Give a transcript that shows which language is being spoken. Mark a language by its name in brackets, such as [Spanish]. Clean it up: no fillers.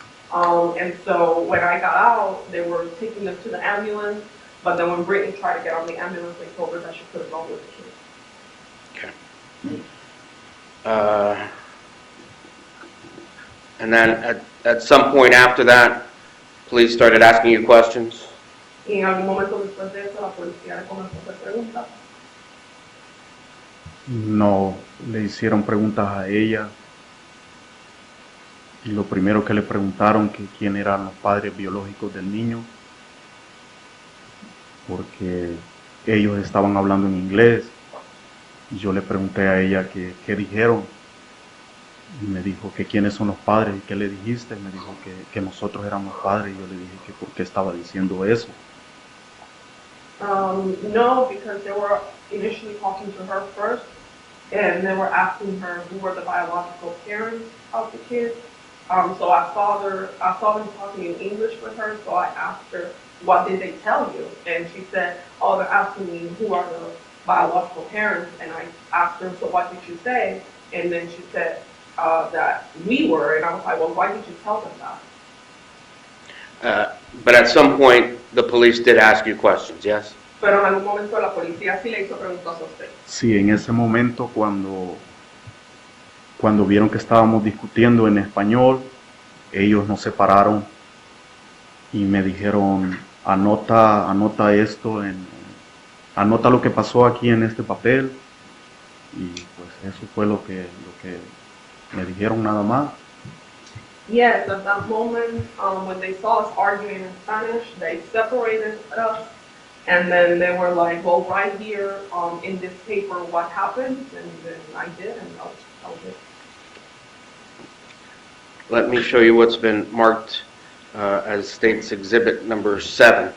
[English] And so when I got out, they were taking them to the ambulance, but then when Brittany tried to get on the ambulance, they told her that she couldn't go with the kids. Okay. And then at some point after that, police started asking you questions? [Spanish] Y en algún momento después de eso, la policía le comenzó a hacer preguntas. No, le hicieron preguntas a ella y lo primero que le preguntaron que quién eran los padres biológicos del niño, porque ellos estaban hablando en inglés. Y yo le pregunté a ella qué dijeron y me dijo que quiénes son los padres y qué le dijiste. Me dijo que nosotros éramos padres y yo le dije que por qué estaba diciendo eso. [English] No, because they were initially talking to her first, and they were asking her who were the biological parents of the kids. So I saw them talking in English with her, so I asked her, what did they tell you? And she said, oh, they're asking me who are the biological parents, and I asked her, so what did you say? And then she said that we were, and I was like, well, why did you tell them that? But at some point, the police did ask you questions, yes? [Spanish] Pero en algún momento la policía sí le hizo preguntas a usted. Sí, en ese momento cuando vieron que estábamos discutiendo en español, ellos nos separaron y me dijeron, anota esto, anota lo que pasó aquí en este papel. Y pues eso fue lo que me dijeron nada más. [English] Yes, at that moment, when they saw us arguing in Spanish, they separated us, and then they were like, well, right here, in this paper, what happened, and then I did, and that was it. Let me show you what's been marked as State's Exhibit number 7.